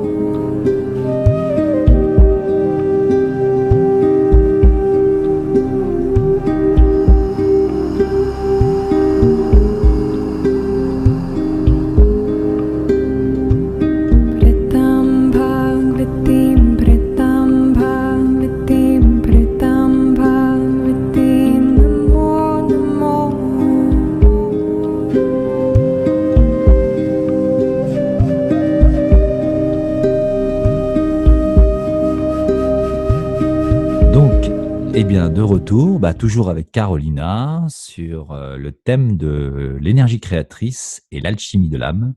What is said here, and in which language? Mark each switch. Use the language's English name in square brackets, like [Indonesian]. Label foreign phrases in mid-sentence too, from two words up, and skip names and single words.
[French] Pritam Bhagavatim, Pritam Bhagavatim, Pritam Bhagavatim, Namo Namo. Donc, eh bien, de retour, toujours avec Carolina sur le thème de l'énergie créatrice et l'alchimie de l'âme.